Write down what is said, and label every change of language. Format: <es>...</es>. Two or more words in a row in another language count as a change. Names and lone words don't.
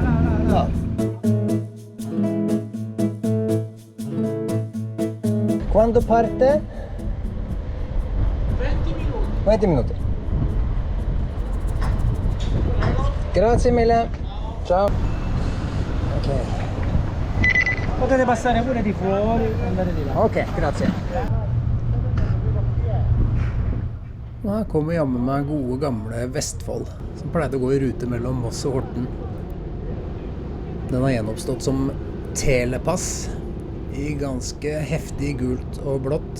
<it>No. Quando parte? 20 minuti. 20 minuti. Grazie mille. Ciao. Ok. Potete passare pure di fuori e andare di là. Ok, grazie.</it> <no>Og her kommer jammen meg gode gamle Vestfold, som pleide å gå i rute mellom Moss og Horten. Den har gjenoppstått som telepass i ganske heftig gult og blått.</no>